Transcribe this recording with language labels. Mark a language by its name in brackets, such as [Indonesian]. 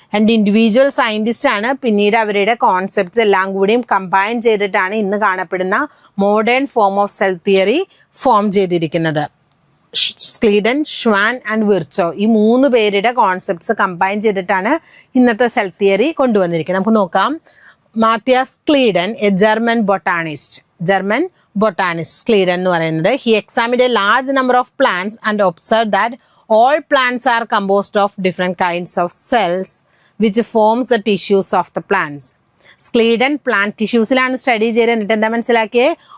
[Malayalam] രണ്ട് individual scientist ആണ്. പിന്നീട് അവരുടെ കോൺസെപ്റ്റ്സ് എല്ലാം കൂടിയും കമ്പൈൻ ചെയ്തിട്ടാണ് ഇന്ന് കാണപ്പെടുന്ന modern form of cell theory form ചെയ്തിരിക്കുന്നത്. സ്ക്ലീഡൻ, ഷ്വാൻ ആൻഡ് വിർച്ചോ, ഈ മൂന്ന് പേരുടെ കോൺസെപ്റ്റ്സ് കമ്പൈൻ ചെയ്തിട്ടാണ് ഇന്നത്തെ സെൽ തിയറി കൊണ്ടുവന്നിരിക്കുന്നത്. നമുക്ക് നോക്കാം. മാത്തിയാസ് സ്ക്ലീഡൻ, [English] a German botanist [Malayalam] സ്ക്ലീഡൻ എന്ന് പറയുന്നത്. [English] He examined a large number of plants and observe that all plants are composed of different kinds of cells which forms the tissues of the plants. [Malayalam] Schleiden plant ടിഷ്യൂസിലാണ് study ചെയ്ത്. എന്നിട്ട് എന്താ മനസ്സിലാക്കിയേ?